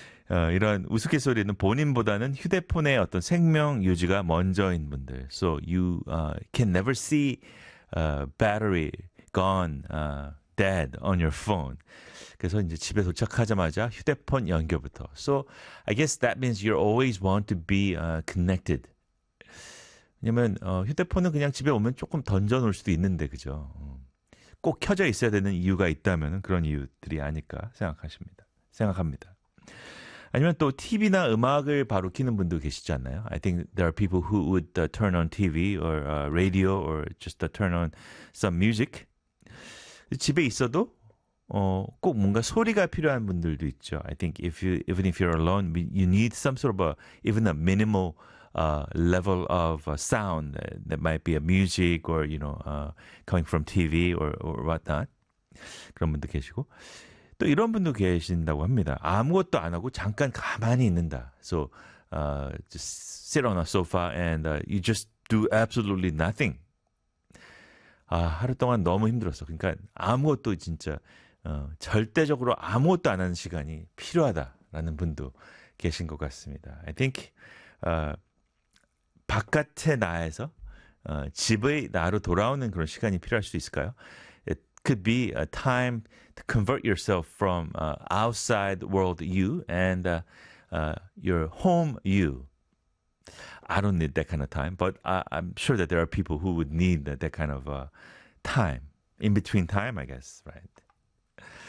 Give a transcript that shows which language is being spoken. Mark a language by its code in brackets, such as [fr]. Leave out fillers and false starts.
[ko] 이런 우스갯소리는 본인보다는 휴대폰의 어떤 생명 유지가 먼저인 분들. [en] So you can never see battery gone dead on your phone. [ko] 그래서 이제 집에 도착하자마자 휴대폰 연결부터. [en] So I guess that means you always want to be connected. [ko] 왜냐면 휴대폰은 그냥 집에 오면 조금 던져놓을 수도 있는데, 그죠? 꼭 켜져 있어야 되는 이유가 있다면 그런 이유들이 아닐까 생각합니다. 아니면 또 TV나 음악을 바로 키는 분도 계시지 않나요? [en] I think there are people who would turn on TV or radio or just turn on some music. [ko] 집에 있어도 꼭 뭔가 소리가 필요한 분들도 있죠. [en] I think even if you're alone, you need some sort of even a minimal level of sound that might be a music or, you know, coming from TV or whatnot. [ko] 그런 분도 계시고. 또 이런 분도 계신다고 합니다. 아무것도 안 하고 잠깐 가만히 있는다. [en] So, just sit on a sofa and you just do absolutely nothing. [ko] 아, 하루 동안 너무 힘들었어. 그러니까 아무것도 진짜 절대적으로 아무것도 안 하는 시간이 필요하다라는 분도 계신 것 같습니다. [en] I think [ko] 바깥의 나에서 집의 나로 돌아오는 그런 시간이 필요할 수 있을까요? [en] Could be a time to convert yourself from outside world you and your home you. I don't need that kind of time, but I'm sure that there are people who would need that kind of time, in between time, I guess, right?